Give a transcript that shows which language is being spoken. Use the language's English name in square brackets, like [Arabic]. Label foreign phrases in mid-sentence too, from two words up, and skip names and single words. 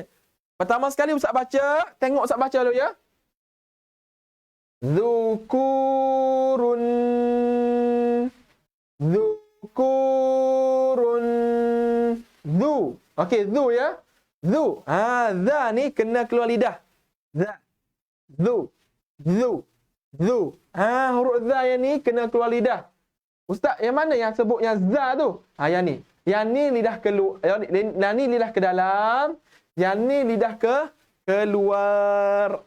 [Malay] Pertama sekali Ustaz baca. Tengok Ustaz baca dulu ya. Zukurun. Zukurun. Zu. Okey, zu ya. Zu. Za ni kena keluar lidah. Za. Zu. Zu. Zu. Huruf za yang ni kena keluar lidah. Ustaz, yang mana yang sebut yang za tu? Yang ni. Yang ni lidah keluar. Yang ni lidah ke dalam. Yang ni lidah keluar.